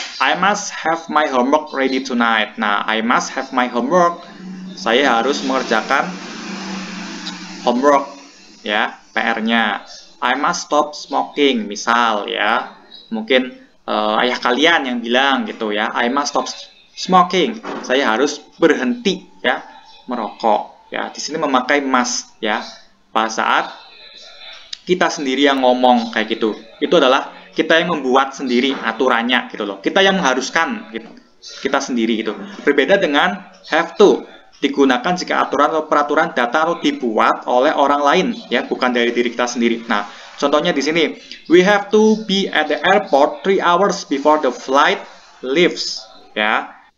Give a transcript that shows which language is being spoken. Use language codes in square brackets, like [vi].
[en] I must have my homework ready tonight. Nah, I must have my homework. [id] Saya harus mengerjakan homework ya, PR-nya. [en] I must stop smoking, [id] misal ya. Mungkin ayah kalian yang bilang gitu ya. [en] I must stop smoking. [id] Saya harus berhenti ya merokok. Ya, di sini memakai must ya. Pada saat kita sendiri yang ngomong kayak gitu. Itu adalah kita yang membuat sendiri aturannya gitu loh. Kita yang mengharuskan gitu. Kita sendiri gitu. Berbeda dengan have to. Digunakan jika aturan atau peraturan datang atau dibuat oleh orang lain ya, bukan dari diri kita sendiri. Nah, contohnya di sini, [en] we have to be at the airport 3 hours before the flight leaves ya.